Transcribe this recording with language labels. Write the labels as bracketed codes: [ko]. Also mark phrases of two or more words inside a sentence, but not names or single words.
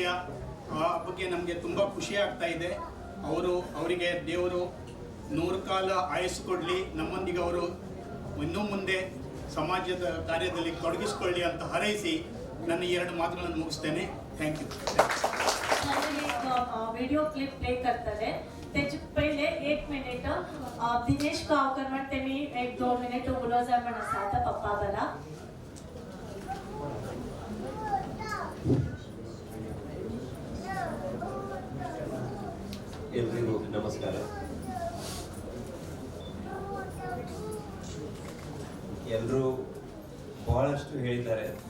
[kn] ಆ ಬಗ್ಗೆ ನಮಗೆ ತುಂಬ ಖುಷಿ ಆಗ್ತಾ ಇದೆ. ಅವರಿಗೆ ದೇವರು 100 ಕಾಲ ಆಯಸ್ಸು ಕೊಡಲಿ. ನಮ್ಮೊಂದಿಗೆ ಅವರು ಇನ್ನೂ ಮುಂದೆ ಸಮಾಜದ ಕಾರ್ಯದಲ್ಲಿ ತೊಡಗಿಸಿಕೊಳ್ಳಿ ಅಂತ ಹಾರೈಸಿ ನನ್ನ 2 ಮಾತುಗಳನ್ನು ಮುಗಿಸ್ತೇನೆ. [en] thank you. [kok] व्हिडिओ क्लिप प्ले करतले. त्याचे पहिले 1 मिनिट दिनेश गांवकर म्हणते मी 1-2 मिनिट उलो जा म्हण आसा आता पप्पा बरा. [kn] ಎಲ್ರಿಗೂ ನಮಸ್ಕಾರ. ಎಲ್ಲರೂ ಬಹಳಷ್ಟು ಹೇಳಿದ್ದಾರೆ.